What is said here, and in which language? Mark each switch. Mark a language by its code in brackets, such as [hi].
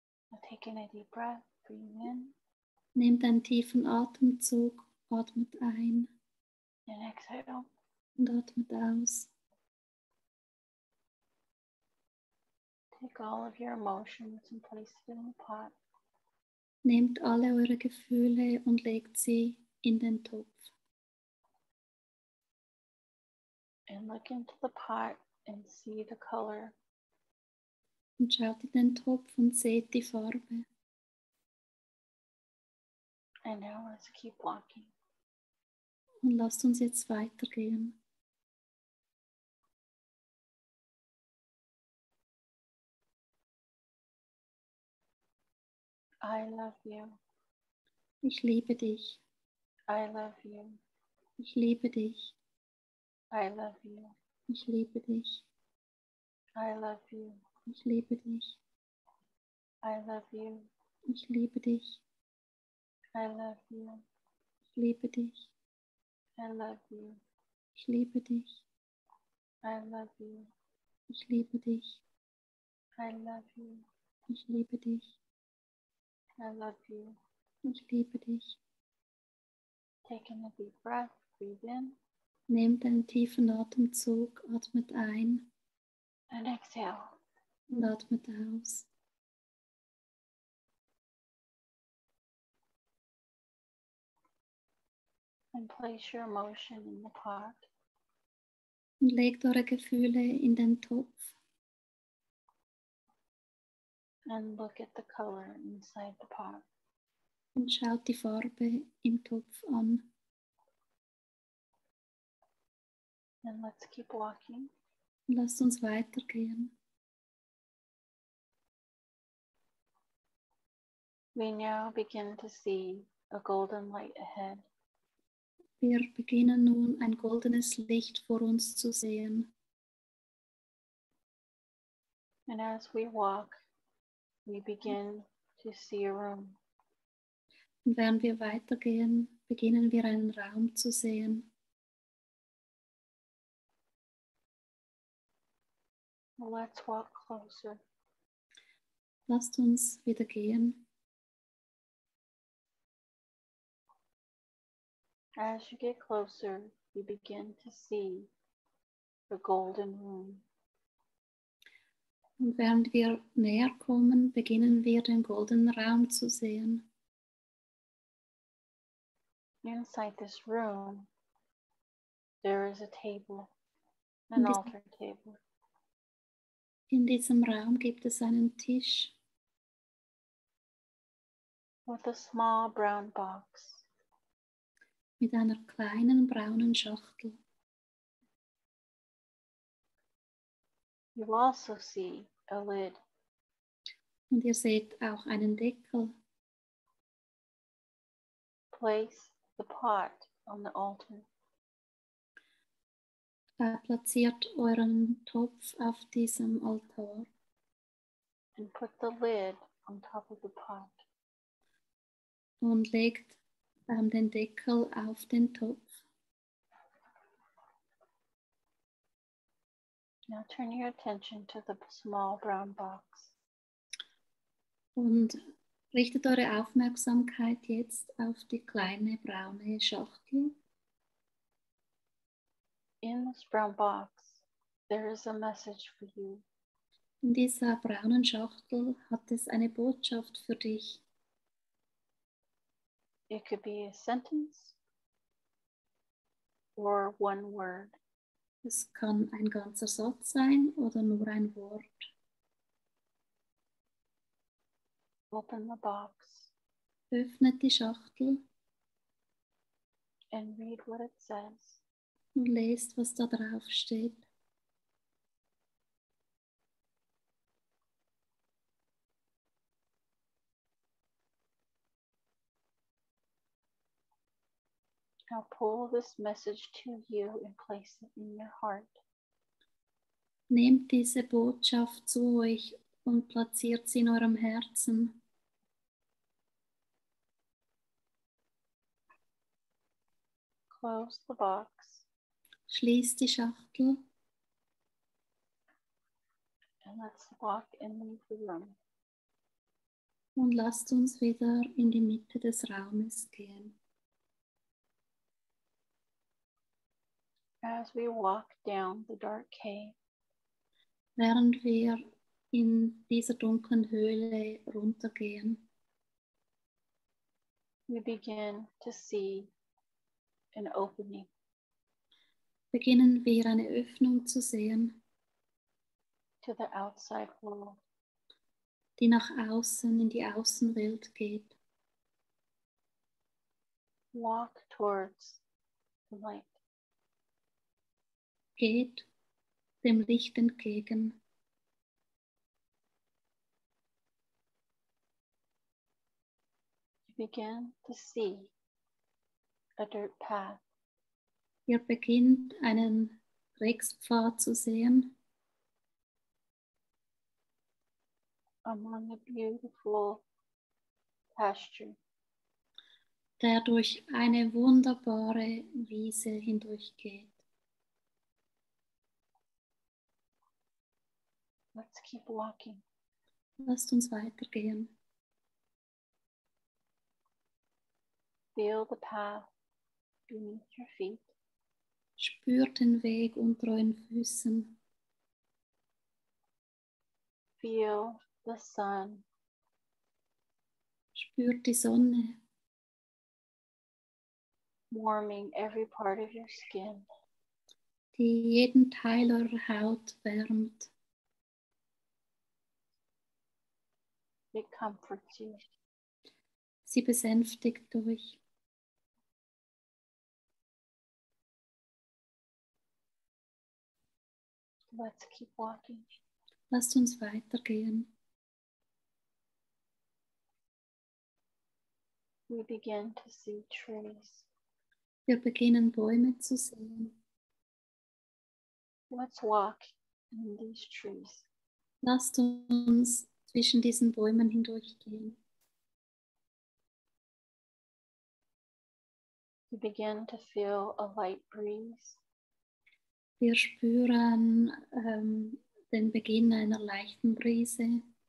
[en] Now taking a deep breath, breathe in [de] Nehmt einen tiefen Atemzug, atmet ein [en] and exhale. [de] und atmet aus. [en] Take all of your emotions and place it in the pot. [de] Nehmt alle eure Gefühle und legt sie in den Topf. [en] And look into the pot and see the color. [de] Und schaut in den Topf und seht die Farbe. [en] And now let's keep walking. [de] Und lasst uns jetzt weitergehen. [en] I love you. [de] Ich liebe dich. [en] I love you. [de] Ich liebe dich. [en] I love you. [de] Ich liebe dich. [en] I love you. [de] Ich liebe dich. [en] I love you. [de] Ich liebe dich. [en] I love you. [de] Ich liebe dich. [en] I love you. [de] Ich liebe dich. [en] I love you. [de] Ich liebe dich. [en] I love you. [de] Ich liebe dich. [en] I love you. [de] Ich liebe dich. [en] Taking a deep breath, breathe in [de] Nehmt einen tiefen Atemzug, atmet ein [en] and exhale. [de] und atmet aus. [en] And place your emotion in the pot. [de] Und legt eure Gefühle in den Topf [en] And look at the color inside the pot. [de] und schaut die Farbe im Topf an. [en] And let's keep walking. [de] Und lasst uns weitergehen. [en] We now begin to see a golden light ahead. [de] Wir beginnen nun ein goldenes Licht vor uns zu sehen. [en] And as we walk, we begin to see a room. [de] Und während wir weitergehen, beginnen wir einen Raum zu sehen. [en] Let's walk closer. [de] Lasst uns wieder gehen. [en] As you get closer, you begin to see the golden room. [de] Und während wir näher kommen, beginnen wir den goldenen Raum zu sehen. [en] Inside this room, there is a table, an altar table. [de] In diesem Raum gibt es einen Tisch [en] With a small brown box. [de] mit einer kleinen braunen Schachtel. [en] You also see a lid. [de] Und ihr seht auch einen Deckel. [en] Place the pot on the altar. [de] Platziert euren Topf auf diesem Altar [en] And put the lid on top of the pot. [de] und legt den Deckel auf den Topf. [en] Now turn your attention to the small brown box. [de] Und richtet eure Aufmerksamkeit jetzt auf die kleine braune Schachtel. [en] In this brown box, there is a message for you. [de] In dieser braunen Schachtel hat es eine Botschaft für dich. [en] It could be a sentence or one word. [de] Es kann ein ganzer Satz sein oder nur ein Wort. [en] Open the box [de] Öffnet die Schachtel [en] and read what it says. [de] und lest, was da drauf steht. [en] Now pull this message to you and place it in your heart. [de] Nehmt diese Botschaft zu euch und platziert sie in eurem Herzen. [en] Close the box. [de] Schließt die Schachtel [en] And let's walk and leave the room. [de] und lasst uns wieder in die Mitte des Raumes gehen. [en] As we walk down the dark cave, [de] Während wir in dieser dunklen Höhle runtergehen, [en] we begin to see an opening. [de] beginnen wir eine Öffnung zu sehen, [en] To the outside world. [de] die nach außen in die Außenwelt geht. [en] Walk towards the light. [de] Geht dem Licht entgegen. [en] You begin to see a dirt path. [de] Ihr beginnt einen Dreckspfad zu sehen, [en] Among a beautiful pasture. [de] der durch eine wunderbare Wiese hindurchgeht. [en] Let's keep walking. [de] Lasst uns weitergehen. [en] Feel the path beneath your feet. [de] Spürt den Weg unter euren Füßen. [en] Feel the sun. [de] Spürt die Sonne, [en] Warming every part of your skin. [de] die jeden Teil eurer Haut wärmt. [en] It comforts you. [de] Sie besänftigt euch. [en] Let's keep walking. [de] Lasst uns weitergehen. [en] We begin to see trees. [de] Wir beginnen Bäume zu sehen. [en] Let's walk in these trees. [de] Lasst uns zwischen diesen Bäumen hindurchgehen. [en] You begin to feel a light breeze. [de] Wir spüren den Beginn einer leichten Brise